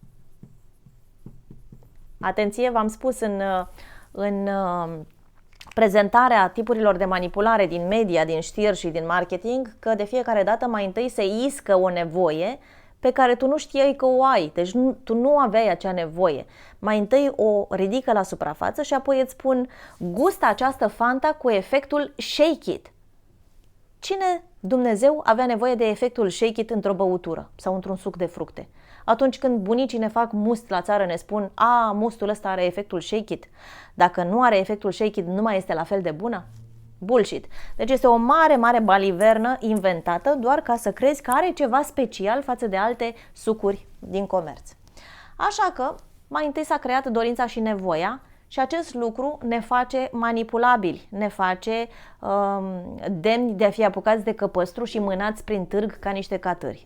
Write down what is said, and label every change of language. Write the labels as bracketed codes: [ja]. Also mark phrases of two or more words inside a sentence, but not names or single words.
[ro] Atenție, v-am spus în prezentarea tipurilor de manipulare din media, din știri și din marketing, că de fiecare dată mai întâi se iscă o nevoie pe care tu nu știai că o ai. Deci tu nu aveai acea nevoie. Mai întâi o ridică la suprafață și apoi îți spun gustă această Fanta cu efectul [en] shake it. [ro] Cine Dumnezeu avea nevoie de efectul [en] shake it [ro] într-o băutură sau într-un suc de fructe? Atunci când bunicii ne fac must la țară ne spun mustul ăsta are efectul [en] shake it. [ro] Dacă nu are efectul [en] shake it, [ro] nu mai este la fel de bună? Bullshit. Deci este o mare, mare balivernă inventată doar ca să crezi că are ceva special față de alte sucuri din comerț. Așa că mai întâi s-a creat dorința și nevoia și acest lucru ne face manipulabili, ne face demni de a fi apucați de căpăstru și mânați prin târg ca niște catâri.